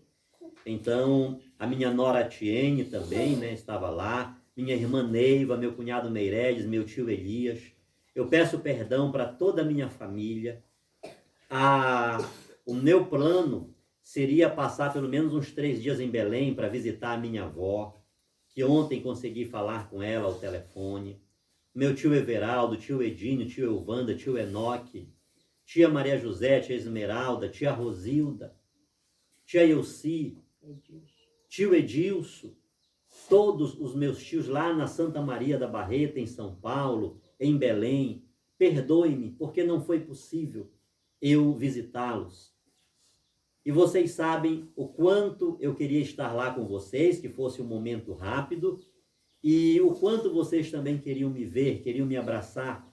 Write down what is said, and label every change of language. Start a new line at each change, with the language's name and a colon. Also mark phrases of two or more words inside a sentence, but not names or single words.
Portuguese: Então, a minha nora Tiene também, né, estava lá, minha irmã Neiva, meu cunhado Meireles, meu tio Elias. Eu peço perdão para toda a minha família. O meu plano seria passar pelo menos uns 3 dias em Belém para visitar a minha avó, que ontem consegui falar com ela ao telefone. Meu tio Everaldo, tio Edinho, tio Elvanda, tio Enoque, tia Maria José, tia Esmeralda, tia Rosilda, tia Elci, tio Edilson, todos os meus tios lá na Santa Maria da Barreta, em São Paulo, em Belém. Perdoe-me, porque não foi possível eu visitá-los. E vocês sabem o quanto eu queria estar lá com vocês, que fosse um momento rápido, e o quanto vocês também queriam me ver, queriam me abraçar.